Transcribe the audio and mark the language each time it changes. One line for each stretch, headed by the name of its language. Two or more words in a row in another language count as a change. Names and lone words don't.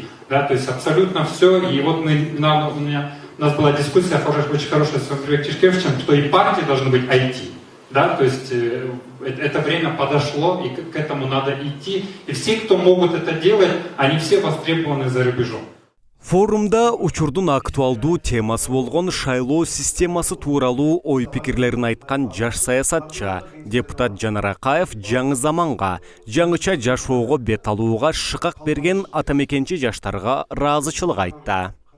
Russian: Да? То есть абсолютно все. И вот у нас была дискуссия очень хорошая с Андреем Тишкевичем, что и партии должны быть IT. Да? То есть это время подошло, и к этому надо идти. И все, кто могут это делать, они все востребованы за рубежом.
Kyrgyz: Форумда учурдун актуалдуу темасы болгон шайлоо системасы тууралуу ой пикирлерин айткан жаш саясатчы депутат Жанар Акаев жаңы заманга, жаңыча жашоого бет алууга шыкак берген атамекенчи жаштарга ыраазычылык айтты.